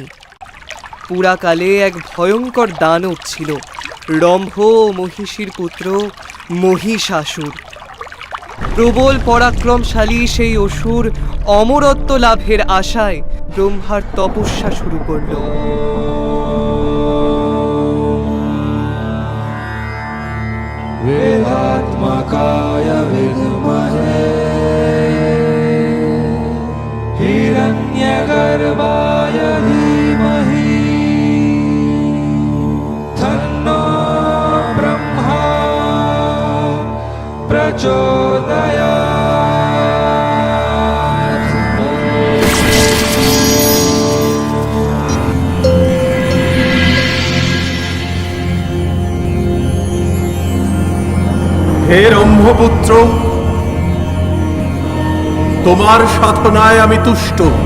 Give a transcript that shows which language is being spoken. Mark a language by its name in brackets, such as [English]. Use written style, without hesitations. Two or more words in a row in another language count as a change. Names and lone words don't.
[Bangla] পুরাকালে এক ভয়ঙ্কর দানব ছিল, রম্ভ মহিষীর পুত্র মহিষাসুর। প্রবল পরাক্রমশালী সেই অসুর অমরত্ব লাভের আশায় ব্রহ্মার তপস্যা শুরু করল। [Sanskrit] वेदात्मकाय विद्महे हिरण्यगर्भाय धीमहि तन्नो ब्रह्मा प्रचोदयात्। [Bangla] হে রম্ভপুত্র, তোমার সাধনায় আমি তুষ্ট।